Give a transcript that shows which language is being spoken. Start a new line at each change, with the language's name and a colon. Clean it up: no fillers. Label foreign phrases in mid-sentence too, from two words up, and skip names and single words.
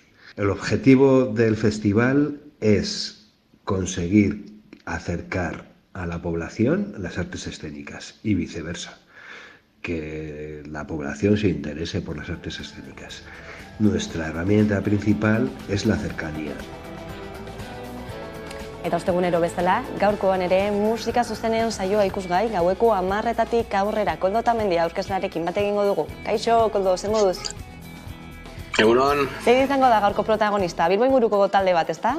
Spanish: El objetivo del festival es conseguir acercar a la población las artes escénicas y viceversa, que la población se interese por las artes escénicas. Nuestra herramienta principal es la cercanía.
Basque: Eta ostegunero bezala, gaurkoan ere musika zuzenean saioa ikusgai gaueko 10:00 aurrera Koldo Otamendi aurkezlearekin bat egingo dugu. Kaixo, Koldo, zer moduz? Egunon. Zein izango da gaurko protagonista? Bilbo inguruko talde bat, ezta?